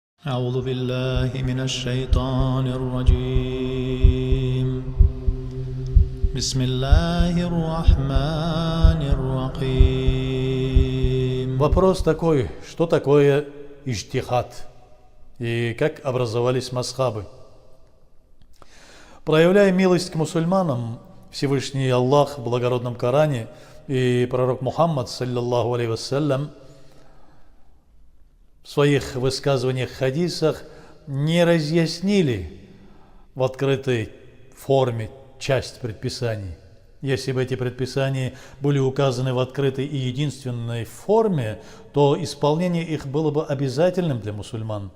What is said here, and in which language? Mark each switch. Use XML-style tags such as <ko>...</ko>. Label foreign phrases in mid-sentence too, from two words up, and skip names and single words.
<ar>أعوذ بالله من الشيطان الرجيم بسم الله الرحمن الرحيم.</ar> <ru>Вопрос такой, что такое иджтихад и как образовались мазхабы? Проявляя милость к мусульманам, Всевышний Аллах в благородном Коране и пророк Мухаммад,</ru> <ar>صلى الله عليه وسلم,</ar> <ru>в своих высказываниях, хадисах не разъяснили в открытой форме часть предписаний. Если бы эти предписания были указаны в открытой и единственной форме, то исполнение их было бы обязательным для мусульман.</ru>